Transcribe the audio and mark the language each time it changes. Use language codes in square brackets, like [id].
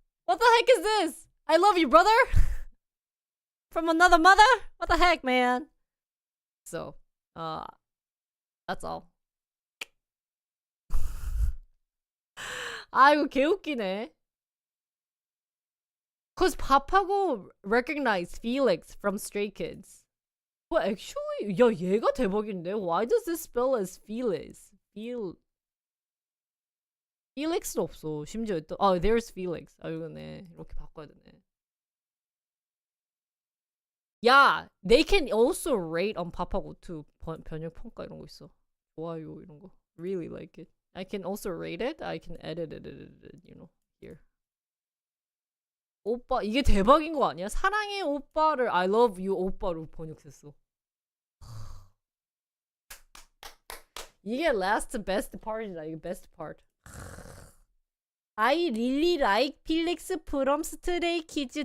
[en] What the heck is this? I love you, brother. From another mother? What the heck, man? So, that's all. [ko] 이거 개웃기네. [en] Cause Papago recognized Felix from Stray Kids. Well, actually, [ko] 야 얘가 대박인데. [en] Why does this spell as Felix? [ko] Felix는 없어. 심지어 또 [en] there's Felix. [ko] 이거네. 이렇게 바꿔야 되네. [en] 야, they can also rate on Papago too. [ko] 번역 평가 이런 거 있어. 좋아요 이런 거. [en] Really like it. I can also rate it. I can edit it, you know, here. [ko] 오빠 이게 대박인 거 아니야? 사랑해 오빠를 [en] I love you [ko] 오빠로 번역했어. 이게 [en] last best part이다. 이게 best part. I really like Felix from Stray Kids.